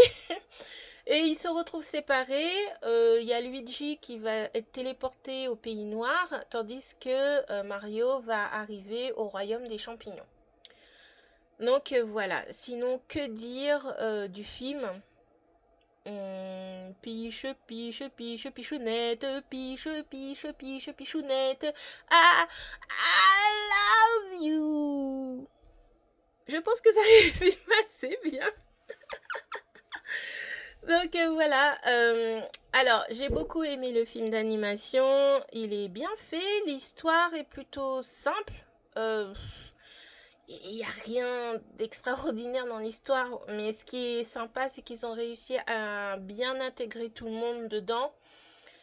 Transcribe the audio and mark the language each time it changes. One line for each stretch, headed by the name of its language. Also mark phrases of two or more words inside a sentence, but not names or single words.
French: Et ils se retrouvent séparés. Il y a Luigi qui va être téléporté au pays noir, tandis que Mario va arriver au royaume des champignons. Donc voilà, sinon que dire du film? Piche, piche, piche, pichounette, piche, piche, piche, pichounette.
English: I love you.
French: Je pense que ça résume assez bien. Donc voilà. Alors, j'ai beaucoup aimé le film d'animation. Il est bien fait. L'histoire est plutôt simple. Il n'y a rien d'extraordinaire dans l'histoire, mais ce qui est sympa, c'est qu'ils ont réussi à bien intégrer tout le monde dedans.